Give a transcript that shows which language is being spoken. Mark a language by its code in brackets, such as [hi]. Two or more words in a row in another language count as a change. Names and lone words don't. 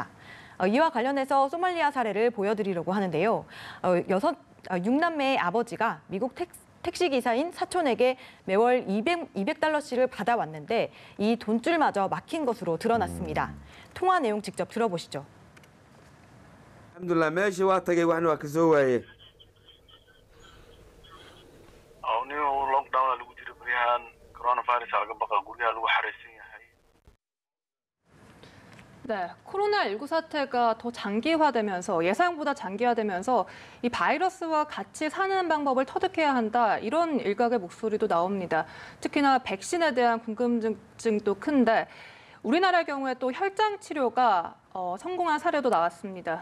[ko] 이와 관련해서 소말리아 사례를 보여드리려고 하는데요. 6남매의 아버지가 미국 택시기사인 사촌에게 매월 200달러씩을 받아왔는데 이 돈줄마저 막힌 것으로 드러났습니다. 통화 내용 직접 들어보시죠. [so] alxamdulilah meeshii waa tagay waxna waa ka soo waayey nin lockdown lagu jiro baryahan coronavirus laga baqa guryaha lagu xareysan yahay. [ko] 네, 코로나19 사태가 더 장기화되면서 예상보다 장기화되면서 이 바이러스와 같이 사는 방법을 터득해야 한다 이런 일각의 목소리도 나옵니다. 특히나 백신에 대한 궁금증도 큰데 우리나라의 경우에 또 혈장 치료가 성공한 사례도 나왔습니다.